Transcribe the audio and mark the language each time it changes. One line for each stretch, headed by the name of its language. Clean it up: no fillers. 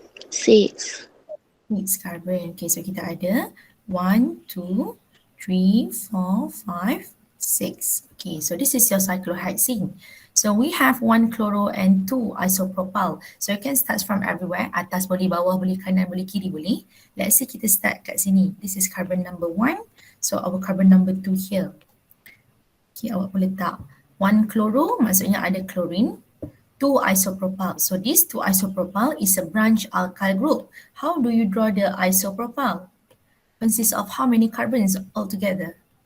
English: 6. 6 carbon. Okay, so
Malay: kita ada
English: 1, 2, 3, 4, 5, 6. Okay, so this is your cyclohexane. So we have 1 chloro and 2 isopropyl. So you can start from everywhere.
Malay: Atas boleh, bawah boleh, kanan boleh, kiri boleh.
English: Let's say
Malay: kita start kat sini.
English: This is carbon number 1. So our carbon number 2 here. Okay,
Malay: awak boleh letak 1 chloro maksudnya ada chlorine.
English: 2 isopropyl. So this 2 isopropyl is a branch alkyl group. How do you draw the isopropyl? Consists of how many carbons altogether?